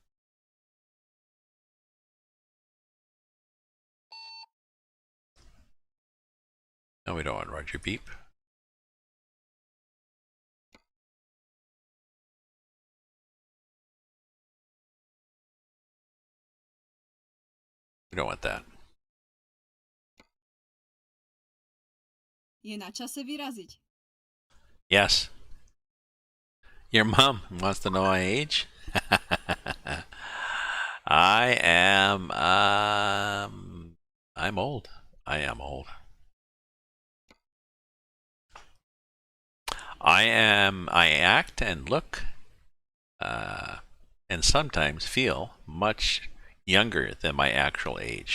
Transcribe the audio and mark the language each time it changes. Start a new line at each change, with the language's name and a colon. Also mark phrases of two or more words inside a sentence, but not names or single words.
English: No, we don't want Roger Beep. We don't want that.
Slovak: Je na čase vyraziť.
English: Yes. Your mom wants to know my age? I'm old. I am old. I act and look and sometimes feel much younger than my actual age.